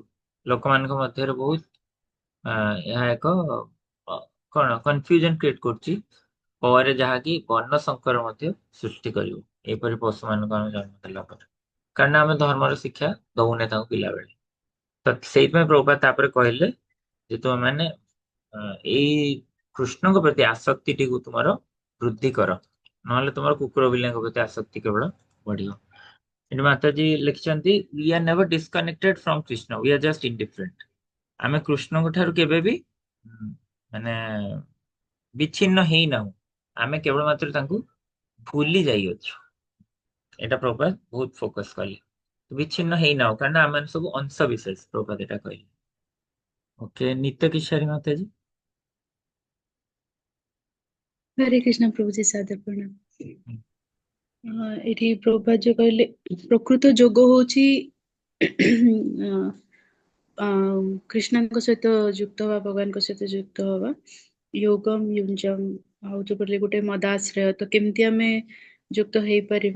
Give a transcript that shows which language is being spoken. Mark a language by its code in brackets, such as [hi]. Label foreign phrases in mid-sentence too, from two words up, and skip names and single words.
[or] ଲୋକମାନଙ୍କ ମଧ୍ୟରେ ବହୁତ ଏହା ଏକ କଣ [en] confusion create [or] କରୁଛି, ପରେ ଯାହାକି ବର୍ଣ୍ଣ ସଂକର ମଧ୍ୟ ସୃଷ୍ଟି କରିବ ଏପରି ପଶୁମାନଙ୍କୁ ଆମେ ଜନ୍ମ ଦେଲା ପରେ, କାରଣ ଆମେ ଧର୍ମର ଶିକ୍ଷା ଦଉନେ ତାଙ୍କୁ ପିଲାବେଳେ। ତ ସେଇଥିପାଇଁ ପ୍ରଭୁପାଦ ତାପରେ କହିଲେ ଯେ ତୁମେ ମାନେ ଏଇ କୃଷ୍ଣଙ୍କ ପ୍ରତି ଆସକ୍ତିଟିକୁ ତୁମର ବୃଦ୍ଧି କର, ନହେଲେ ତୁମର କୁକୁର ବିଲେଇଙ୍କ ପ୍ରତି ଆସକ୍ତି କେବଳ ବଢିବ। ଏଠି ମାତାଜୀ ଲେଖିଛନ୍ତି, [en] We are never disconnected from Krishna, we are just indifferent. [or] ଆମେ କୃଷ୍ଣଙ୍କ ଠାରୁ କେବେ ବି ମାନେ ବିଚ୍ଛିନ୍ନ ହେଇନାହୁଁ, ଆମେ କେବଳ ମାତ୍ର ତାଙ୍କୁ ଭୁଲି ଯାଇଅଛୁ। ଏଇଟା ପ୍ରଭୁପାଦ ବହୁତ ଫୋକସ କଲେ, ବିଚ୍ଛିନ୍ନ ହେଇନାହୁଁ କାରଣ ଆମେ ସବୁ ଅଂଶ ବିଶେଷ, ପ୍ରଭୁପାଦ ଏଟା କହିଲେ। [hi] ओके, नित्य किशोरी माता जी। हरे कृष्ण प्रभु जी सादर प्रणाम। [or] ଏଠି ପ୍ରଭୁପାଦ ଯୋଉ କହିଲେ, ପ୍ରକୃତ ଯୋଗ ହଉଛି କୃଷ୍ଣଙ୍କ ସହିତ ଯୁକ୍ତ ହବା, ଭଗବାନଙ୍କ ସହିତ ଯୁକ୍ତ ହବା। [sa] ୟୋଗମ୍ ୟୁଞ୍ଜମ୍, [or] ଆଉ ଯୋଉ କହିଲେ ଗୋଟେ ମଦାଶ୍ରୟ। ତ କେମିତି ଆମେ ଯୁକ୍ତ ହେଇପାରିବା?